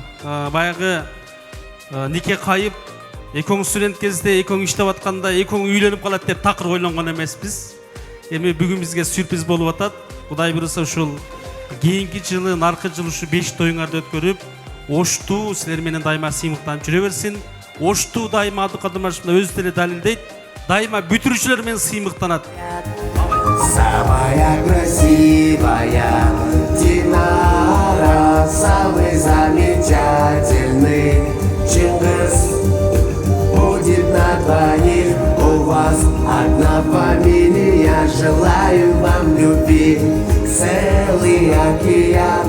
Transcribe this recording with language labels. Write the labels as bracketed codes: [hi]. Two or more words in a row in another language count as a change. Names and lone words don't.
[ky] Баягы нике кайып, экөөң студент кезде, экөөң иштеп атканда, экөөң үйлөнүп калат деп такыр ойлонгон эмеспиз. Эми бүгүн бизге сюрприз болуп атат. Кудай буйруса ушул кийинки жылы, наркы жыл ушу 5 тоюңарды өткөрүп, Оштуу силер менен дайыма сыймыктанып жүрө берсин. Оштуу дайыма Абдыкадыр Омарович өзү деле далилдейт. Дайыма бүтүрүүчүлөр менен сыймыктанат. [ru] Самая красивая Динара, самый замечательный Чингис будет на двоих. У вас одна фамилия, желаю вам любви, целый океан.